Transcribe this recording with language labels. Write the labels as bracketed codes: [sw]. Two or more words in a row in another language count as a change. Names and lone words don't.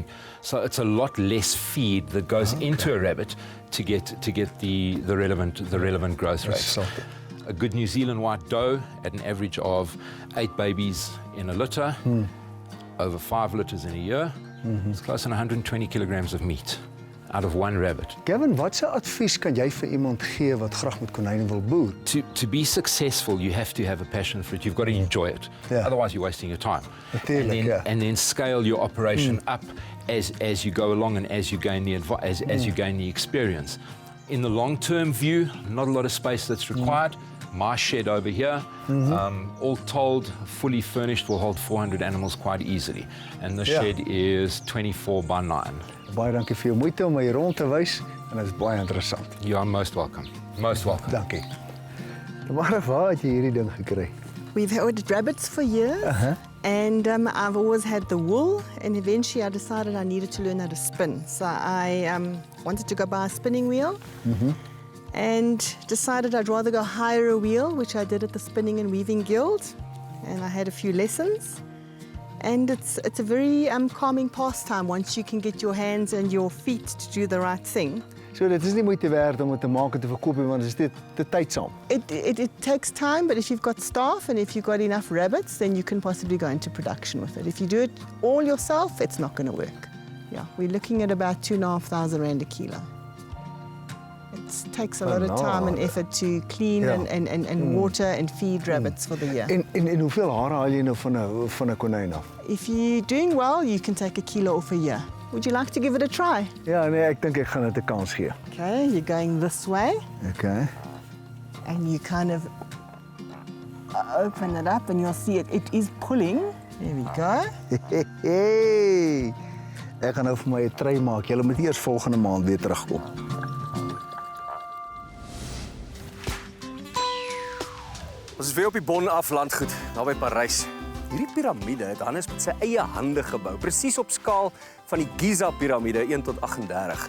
[en] So it's a lot less feed that goes into a rabbit to get the relevant growth rate. A good New Zealand White doe at an average of 8 babies in a litter, over 5 litters in a year, it's close to 120 kilograms of meat out of one rabbit. [af] Kevin, watse advies kan jy vir iemand gee wat graag met konyne wil boer? [en] To be successful, you have to have a passion for it. You've got to enjoy it. Otherwise, you're wasting your time. And then scale your operation up as you go along and as you gain the experience. In the long-term view, not a lot of space that's required. my shed over here. All told, fully furnished, will hold 400 animals quite easily. And the shed is 24 by 9. [af] Baie dankie vir jou moeite om my hier rond te wys en dit is baie interessant. [en] You are most welcome. Most welcome. [af] Dankie. Maar waar het jy hierdie ding gekry? [en] We've had rabbits for years, and I've always had the wool, and eventually I decided I needed to learn how to spin. So I wanted to go buy a spinning wheel, and decided I'd rather go hire a wheel, which I did at the Spinning and Weaving Guild, and I had a few lessons. And it's a very calming pastime once you can get your hands and your feet to do the right thing. [af] So dit is nie moeite werd om dit te maak en te verkoop nie, want dit is te tydsaam. [en] It takes time, but if you've got staff and if you've got enough rabbits, then you can possibly go into production with it. If you do it all yourself, it's not going to work. Yeah, we're looking at about 2,500 rand a kilo. It takes a lot of time and effort to clean and water and feed rabbits for the year. [af] En hoeveel hare haal jy nou van 'n konyn af? [en] If you're doing well, you can take a kilo off a year. Would you like to give it a try? [af] Ja, nee, ek dink ek gaan dit 'n kans gee. [en] Okay, you're going this way. Okay. And you kind of open it up and you'll see it is pulling. There we go. Hey. [af] Ek gaan nou vir my 'n try maak. Julle moet eers volgende maand weer terugkom. Ons is weer op die Bon af landgoed, naby Parys. Hierdie piramide het Hannes met sy eie hande gebou, presies op skaal van die Giza-piramide 1 tot 38.